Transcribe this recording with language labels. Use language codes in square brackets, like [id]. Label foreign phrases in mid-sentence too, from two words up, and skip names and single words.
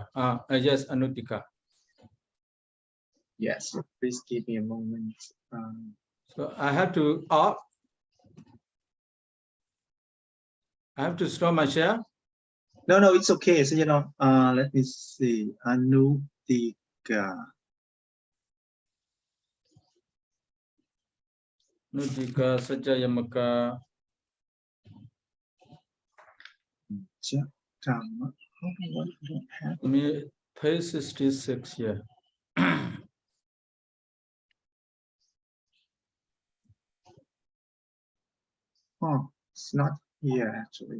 [en] Yes, Anutika. Yes, please give me a moment. So I have to stop my share. No, it's okay. So let me see. Anutika. Anutika Sajjayamaka. Page 66 here. Oh, it's not here actually.